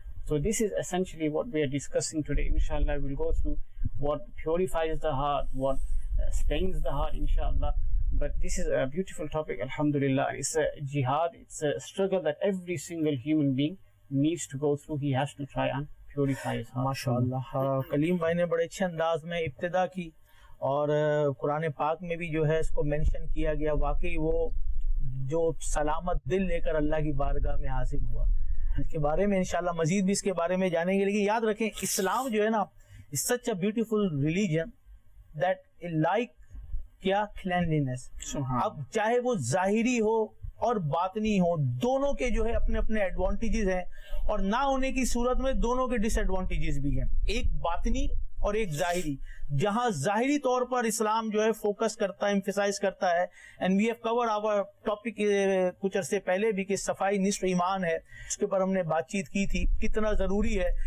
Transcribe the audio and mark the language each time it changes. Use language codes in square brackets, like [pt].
[en] So this is essentially what we are discussing today. Inshallah, we'll go through what purifies the heart, what stains the heart, inshallah. But this is a beautiful topic, alhamdulillah. It's a jihad, it's a struggle that every single human being needs to go through. He has to try and purify his heart. MashaAllah. [ur] کلیم بھائی نے بڑے اچھے انداز میں ابتدا کی, اور قرآن پاک میں بھی جو ہے اس کو مینشن کیا گیا. واقعی وہ جو سلامت دل لے کر اللہ کی بارگاہ میں حاضر ہوا, اس کے بارے میں انشاءاللہ مزید بھی اس کے بارے میں جانیں گے. لیکن یاد رکھیں, اسلام جو ہے نا, [en] it's such a beautiful religion that it like کیا cleanliness. [ur] اب چاہے وہ ظاہری ہو اور باطنی ہو, دونوں کے جو ہے اپنے اپنے ایڈوانٹیجز ہیں, اور نہ ہونے کی صورت میں دونوں کے ڈس ایڈوانٹیجز بھی ہیں, ایک باطنی اور ایک ظاہری. جہاں ظاہری طور پر اسلام جو ہے فوکس کرتا ہے, ایمفیسائز کرتا ہے, [en] and we have covered our topic [ur] کچھ عرصے پہلے بھی کہ صفائی نصف ایمان ہے, اس کے اوپر ہم نے بات چیت کی تھی کتنا ضروری ہے.